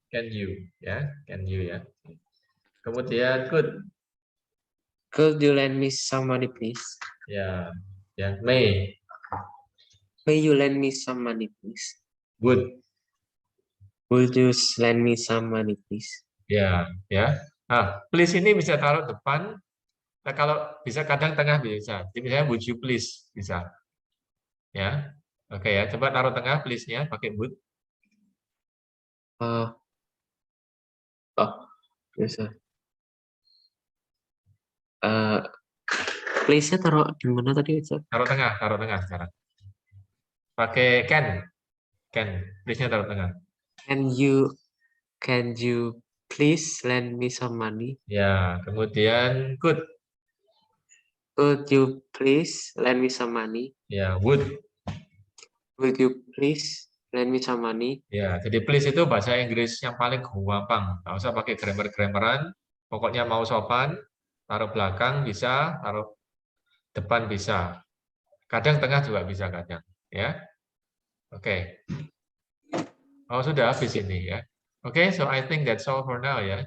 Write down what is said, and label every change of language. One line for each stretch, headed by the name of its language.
English: you ya, can you ya.
Indonesian: Kemudian
English: could. Could you lend me some money, please?
Indonesian: Ya, ya may.
English: May you lend me some money, please? Would. Would you lend me some money, please?
Indonesian: Ya, ya. Nah, please ini bisa taruh depan. Nah, kalau bisa kadang tengah bisa. Jadi misalnya
English: would you please
Indonesian: bisa. Ya. Oke ya, coba taruh tengah please-nya pakai would. Bisa. Please-nya taruh di mana tadi, Ustaz? Taruh tengah sekarang. Pakai can. Please-nya taruh tengah.
English: Can you please lend me some money?
Indonesian: Ya, kemudian could.
English: Could you please lend me some money?
Indonesian: Ya, would.
English: Would you please lend me some money?
Indonesian: Ya, jadi please itu bahasa Inggris yang paling gampang. Nggak usah pakai grammar-grammaran. Pokoknya mau sopan, taruh belakang bisa, taruh depan bisa. Kadang tengah juga bisa kadang. Ya, oke. Oh sudah habis ini ya.
English: Oke, so I think that's all for now ya.